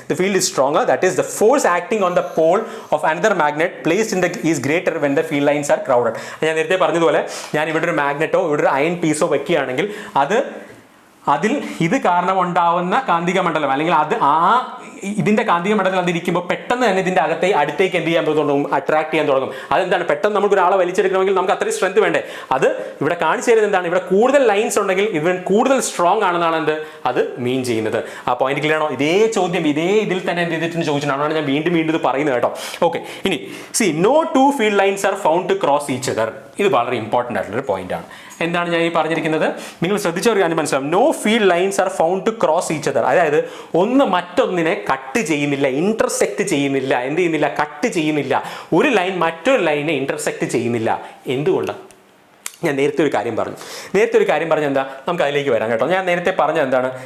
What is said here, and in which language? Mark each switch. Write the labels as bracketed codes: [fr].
[en] The field is stronger, that is the force acting on the pole of another magnet placed in the is greater when the field lines are crowded. [ml] ഞാൻ നേരത്തെ പറഞ്ഞതുപോലെ ഞാൻ ഇവിടെ ഒരു magneto ഇവിടെ ഒരു iron piezo വെക്കുകയാണെങ്കിൽ അതിൽ ഇത് കാരണം ഉണ്ടാവുന്ന കാന്തിക മണ്ഡലം അല്ലെങ്കിൽ ഇതിന്റെ കാന്തിക മണ്ഡലം അതിരിക്കുമ്പോൾ പെട്ടെന്ന് തന്നെ ഇതിന്റെ അടുത്തേക്ക് എന്ത് ചെയ്യാൻ തുടങ്ങും? അട്രാക്ട് ചെയ്യാൻ തുടങ്ങും. അതെന്താണ്? പെട്ടെന്ന് നമുക്ക് ഒരാളെ വലിച്ചെടുക്കണമെങ്കിൽ നമുക്ക് അത്രയും സ്ട്രെങ്ത് വേണ്ടേ? അത് ഇവിടെ കാണിച്ചു തരുന്നത് എന്താണ്? ഇവിടെ കൂടുതൽ ലൈൻസ് ഉണ്ടെങ്കിൽ ഇവൻ കൂടുതൽ സ്ട്രോങ് ആണെന്നാണ് അത് മീൻ ചെയ്യുന്നത്. ആ പോയിന്റ് ക്ലിയർ ആണോ? ഇതേ ചോദ്യം ഇതിൽ തന്നെ എന്ത് ചെയ്തിട്ട് ചോദിച്ചിട്ടാണ് ഞാൻ വീണ്ടും ഇത് പറയുന്നത് കേട്ടോ. ഓക്കെ, ഇനി [en] no two field lines are found to cross each other. [ml] ഇത് വളരെ ഇമ്പോർട്ടൻ്റ് ആയിട്ടുള്ളൊരു പോയിന്റ് ആണ്. എന്താണ് ഞാൻ ഈ പറഞ്ഞിരിക്കുന്നത്? നിങ്ങൾ ശ്രദ്ധിച്ച ഒരു കാര്യം മനസ്സിലാവും. [en] No field lines are found to cross each other. [ml] അതായത് ഒന്ന് മറ്റൊന്നിനെ കട്ട് ചെയ്യുന്നില്ല, ഇന്റർസെക്ട് ചെയ്യുന്നില്ല. എന്ത് ചെയ്യുന്നില്ല? കട്ട് ചെയ്യുന്നില്ല. ഒരു ലൈൻ മറ്റൊരു ലൈനെ ഇന്റർസെക്ട് ചെയ്യുന്നില്ല. എന്തുകൊണ്ടാണ്? ഞാൻ നേരത്തെ ഒരു കാര്യം പറഞ്ഞു എന്താ? നമുക്ക് അതിലേക്ക് വരാം കേട്ടോ. ഞാൻ നേരത്തെ പറഞ്ഞ എന്താണ്?